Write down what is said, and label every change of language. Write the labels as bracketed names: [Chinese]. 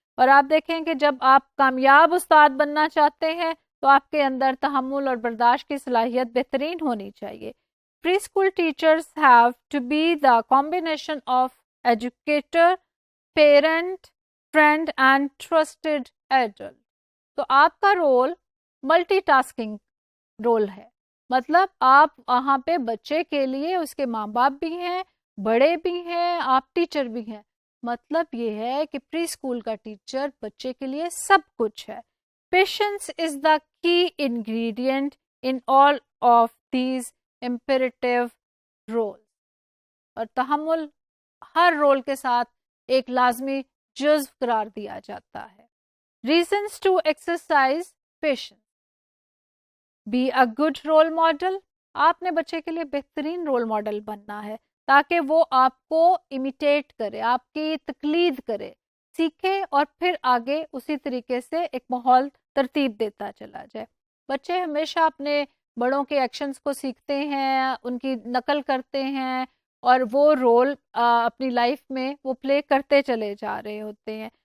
[Urdu] اور آپ دیکھیں کہ جب آپ کامیاب استاد بننا چاہتے ہیں تو آپ کے اندر تحمل اور برداشت کی صلاحیت بہترین ہونی چاہیے. [English] Preschool teachers have to be the combination of educator, parent, friend and trusted adult. [Urdu] تو آپ کا رول ملٹی ٹاسکنگ رول ہے، مطلب آپ وہاں پہ بچے کے لیے اس کے ماں باپ بھی ہیں، بڑے بھی ہیں، آپ ٹیچر بھی ہیں. مطلب یہ ہے کہ پری اسکول کا ٹیچر بچے کے لیے سب کچھ ہے. [English] Patience is the key ingredient in all of these imperative roles. [Urdu] اور تحمل ہر رول کے ساتھ ایک لازمی جزو قرار دیا جاتا ہے. [English] Reasons to exercise patience. Be a good role model. [Urdu] آپ نے بچے کے لیے بہترین رول ماڈل بننا ہے تاکہ وہ آپ کو امیٹیٹ کرے، آپ کی تقلید کرے، سیکھے اور پھر آگے اسی طریقے سے ایک ماحول ترتیب دیتا چلا جائے. بچے ہمیشہ اپنے بڑوں کے ایکشنز کو سیکھتے ہیں، ان کی نقل کرتے ہیں اور وہ رول اپنی لائف میں وہ پلے کرتے چلے جا رہے ہوتے ہیں.